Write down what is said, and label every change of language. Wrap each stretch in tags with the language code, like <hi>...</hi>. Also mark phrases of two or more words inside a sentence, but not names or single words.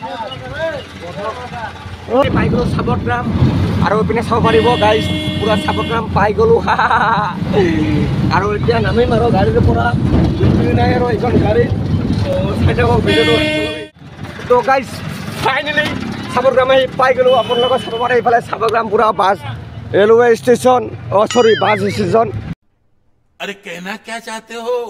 <as>পাই গ'লোঁ সাবৰগ্ৰাম আৰু এইপিনে চাব পাৰিব গাইজ পূৰা সাবৰগ্ৰাম পাই গ'লোঁ আৰু এতিয়া নামিম আৰু গাড়ীৰ পৰা নাই আৰু এইখন গাড়ী চাই থাকক ভিডিঅ'টো তো গাইজ ফাইনেলি সাবৰগ্ৰাম আহি পাই গ'লোঁ আপোনালোকে চাব পাৰে এইফালে সাবৰগ্ৰাম পূৰা বাছ</as> <en>railway station sorry bus station</en> <hi>अरे कहना क्या चाहते हो</hi>